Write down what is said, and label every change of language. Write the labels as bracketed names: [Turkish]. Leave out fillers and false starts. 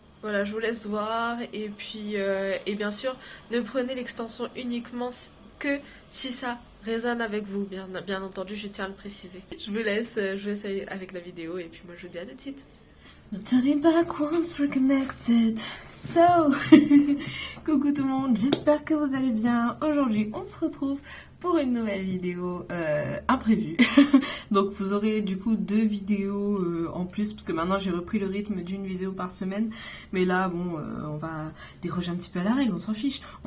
[French] Voilà, je vous laisse voir. Et puis et bien sûr, ne prenez l'extension uniquement que si ça résonne avec vous, bien entendu, je tiens à le préciser. Je vous laisse aller avec la vidéo et puis moi je vous dis à tout de suite. [English] No turning back once we're connected. [French] So, coucou tout le monde, j'espère que vous allez bien. Aujourd'hui, on se retrouve pour une nouvelle vidéo imprévue. Donc vous aurez du coup 2 vidéos en plus, parce que maintenant j'ai repris le rythme d'une vidéo par semaine. Mais là, bon, on va déroger un petit peu à la règle, on s'en fiche.